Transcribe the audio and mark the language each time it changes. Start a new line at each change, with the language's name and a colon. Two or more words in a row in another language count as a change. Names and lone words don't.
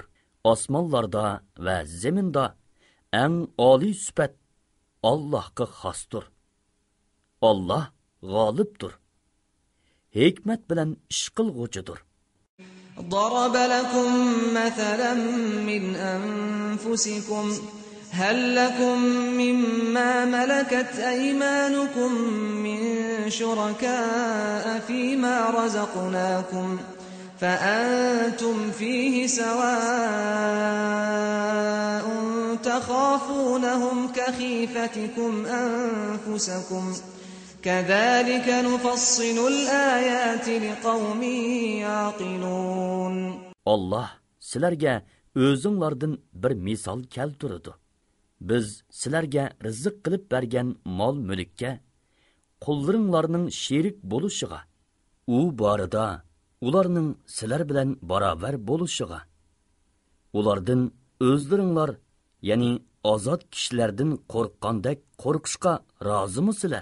Uzbek: Osmonlarda va zaminda eng oliy sifat Allohga xosdir. Alloh g'olibdir. Hikmat bilan ish qilg'uchidir.
Arabic: ضرب لكم مثلا من أنفسكم هل لكم مما ملكت أيمانكم من شركاء فيما رزقناكم فأنتم فيه سواء تخافونهم كخيفتكم أنفسكم كذلك نفصل الآيات لقوم يعقلون.
Uzbek: Allah sizlarga o'zinglardan bir misol keltirdi. Biz sizlarga rizq qilib bergan mol-mulkka qullaringlarning sherik bo'lishiga, u borida ularning sizlar bilan barobar bo'lishiga, ulardan o'zlaringlar, ya'ni ozod kishilardan qo'rqqandek qo'rqishga rozimisizlar?